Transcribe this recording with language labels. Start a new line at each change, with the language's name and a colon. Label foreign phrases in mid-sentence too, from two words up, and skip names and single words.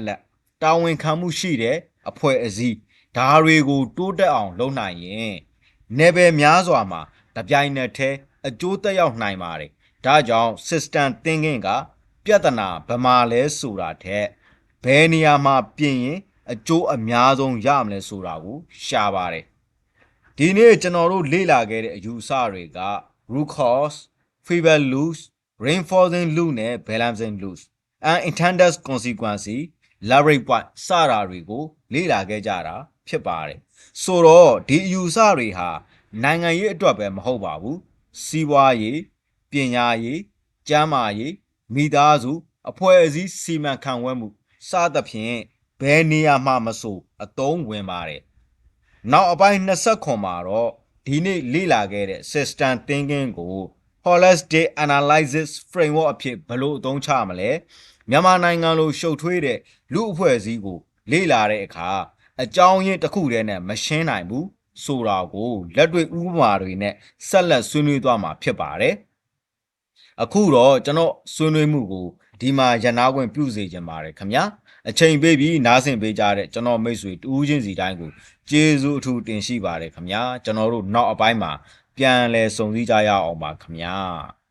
Burmese: လက်တာဝန်ခံမှုရှိတဲ့အဖွဲ့အစည်းဓာတွေကိုတိုးတက်အောင်လုပ်နိုင်ရင်နယ်ပယ်များစွာမှာတပြိုင်နက်တည်းအကျိုးသက်ရောက်နိုင်ပါတယ်ဒါကြော င့်
English: system thinking
Burmese: ကပြဿနာဘယ်မှာလဲဆိုတာထက်ဘယ်နေရာမှာပြင်ရင်အကျိုးအများဆုံးရမ လဲဆိုတာကိုရှာပါတယ်ဒီနေ့ကျွန်တော်တို့လေ့လာခဲ့တဲ့အယူအဆတွေက
English: root cause feedback loops reinforcing loop
Burmese: နဲ့
English: balancing loops unintended consequence leverage point
Burmese: စတာတွေကိုလေ့လာခဲ့ကြတာဖြစ်ပါတယ်ဆိုတော့ဒီအယူအဆတွေဟာနိုင်ငံရေးအတွက်ပဲမဟုတ်ပါဘူးစီးပွားရေးပညာရေးကျန်းမာရေးမိသားစုအဖွဲ့အစည်းစီမံခန့်ခွဲမှုစသဖြင့်ဘယ်နေရာမှာမဆိုအသုံးဝင်ပါတယ်နောက်အပိုင်း29မှာတော့ဒီ ဒီနေ့လေ့လာခဲ့တဲ့
English: system thinking
Burmese: ကို
English: holistic analysis framework
Burmese: အဖြစ်ဘယ်လိုအသုံးချမလဲမြန်မာနိုင်ငံလိုရှု ပ်ထွေးတဲ့လူအဖွဲ့အစည်းကိုလေ့လာတဲ့အခါအကြောင်းရင်းတစ်ခုတည်းနဲ့မရှင်းနိုင်ဘူးဆိုတာကိုလက်တွေ့ဥပမာတွေနဲ့ဆက်လက်ဆွေးနွေးသွားမှာဖြစ်ပါတယ်အခုတော့ကျွန်တော်ဆွေးနွေးမှုကိုဒီမှာရနာခွင့်ပြုစေချင်ပါတယ်ခင်ဗျာအချိန်ပေးပြီးနားဆင်ပေးကြတဲ့ကျွန်တော်မိတ်ဆွေတူးချင်းစီတိုင်းကိုကျေးဇူးအထူးတင်ရှိပါတယ်ခင်ဗျာကျွန်တော်တို့နောက်အပိုင်းမှာပြန်လည်ဆုံစည်းကြရအောင်ပါခင်ဗျာ